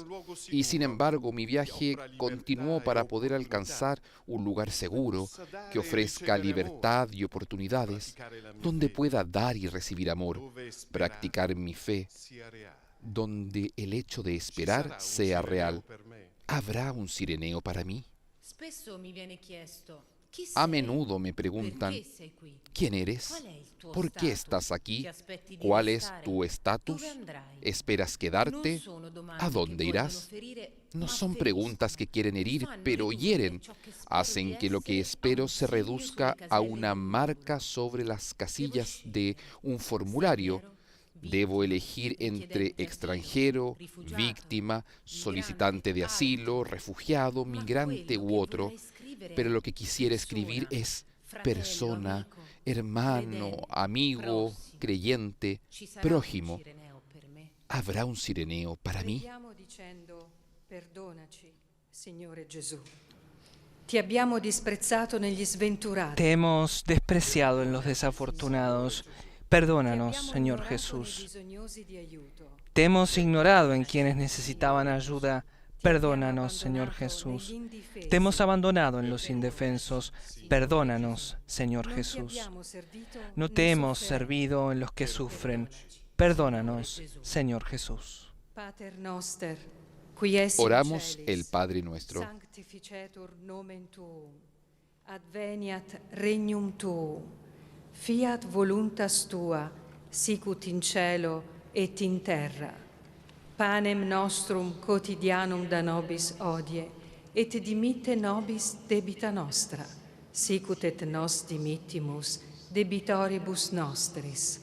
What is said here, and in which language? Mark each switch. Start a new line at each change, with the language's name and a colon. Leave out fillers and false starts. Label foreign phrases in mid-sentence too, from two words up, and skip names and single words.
Spanish: Y sin embargo, mi viaje continuó para poder alcanzar un lugar seguro que ofrezca libertad y oportunidades, donde pueda dar y recibir amor, practicar mi fe, donde el hecho de esperar sea real. ¿Habrá un Cireneo para mí?
Italian: Spesso mi viene chiesto, chi
Spanish: A
Italian: sei?
Spanish: menudo me preguntan,
Italian: Perché sei qui?
Spanish: ¿quién eres?
Italian: Qual è il tuo
Spanish: ¿Por qué
Italian: status?
Spanish: estás aquí?
Italian: Ti aspetti di
Spanish: ¿Cuál es
Italian: restare?
Spanish: tu estatus?
Italian: Dove andrai?
Spanish: ¿Esperas
Italian: Non
Spanish: quedarte?
Italian: sono domande
Spanish: ¿A
Italian: che
Spanish: dónde
Italian: vogliono
Spanish: irás?
Italian: ferire,
Spanish: No
Italian: ma
Spanish: son
Italian: feriscono.
Spanish: preguntas que quieren herir,
Italian: Fanno
Spanish: pero
Italian: ridurre
Spanish: hieren.
Italian: ciò che spero
Spanish: Hacen
Italian: di
Spanish: que lo que
Italian: essere a
Spanish: espero
Italian: un
Spanish: se
Italian: segno
Spanish: reduzca
Italian: sulle
Spanish: a
Italian: caselle
Spanish: una
Italian: di un
Spanish: marca sobre las casillas de un formulario. Debo elegir entre extranjero, víctima, solicitante de asilo, refugiado, migrante u otro. Pero lo que quisiera escribir es persona, hermano, amigo, creyente, prójimo. ¿Habrá un Cireneo para mí?
Italian: Preghiamo dicendo: perdonaci, Signore Gesù. Ti abbiamo disprezzato negli sventurati.
Spanish: Te hemos despreciado en los desafortunados. Perdónanos, Señor Jesús. Te hemos ignorado en quienes necesitaban ayuda. Perdónanos, Señor Jesús. Te hemos abandonado en los indefensos. Perdónanos, Señor Jesús. No te hemos servido en los que sufren. Perdónanos, Señor Jesús.
Latin: Pater noster, qui es in
Spanish: Oramos
Latin: celis,
Spanish: el Padre Nuestro.
Latin: sanctificetur nomen tuum, adveniat regnum tuum, fiat voluntas tua, sicut in cielo et in terra. Panem nostrum quotidianum da nobis hodie, et dimitte nobis debita nostra, sicut et nos dimittimus debitoribus nostris.